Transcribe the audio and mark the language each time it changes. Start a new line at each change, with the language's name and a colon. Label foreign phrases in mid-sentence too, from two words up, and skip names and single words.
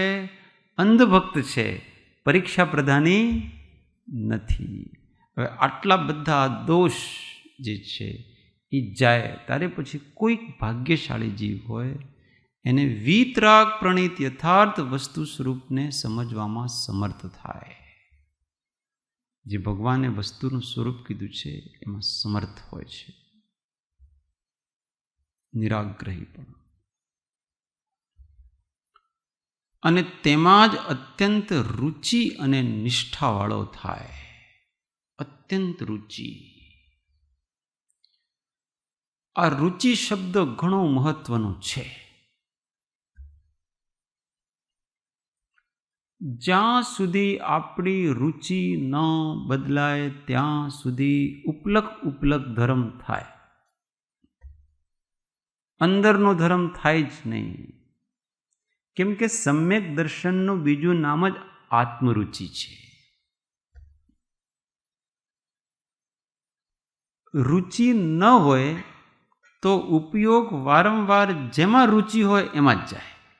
Hindi: अंधभक्त है, परीक्षा प्रधानी नहीं।
Gujarati: હવે આટલા બધા દોષ જે છે ઈ જાય ત્યારે પછી કોઈ ભાગ્યશાળી જીવ હોય એને વીતરાગ પ્રણીત યથાર્થ વસ્તુ સ્વરૂપ ને સમજવામાં સમર્થ થાય। જે ભગવાને વસ્તુનું સ્વરૂપ કીધું છે એમાં સમર્થ હોય છે, નિરાગ્રહી પણ, અને તેમાં જ અત્યંત રુચિ અને નિષ્ઠાવાળો થાય। અત્યંત રુચિ, આ રુચિ શબ્દ ઘણો મહત્વનો છે। જ્યાં સુધી આપણી રુચિ ન બદલાય ત્યાં સુધી ઉપલક ધર્મ થાય, અંદરનો ધર્મ થાય જ નહીં। કેમ કે સમ્યક દર્શનનું બીજું નામ જ આત્મરુચિ છે। રુચિ ન હોય તો ઉપયોગ વારંવાર જેમાં रुचि હોય એમાં જ જાય।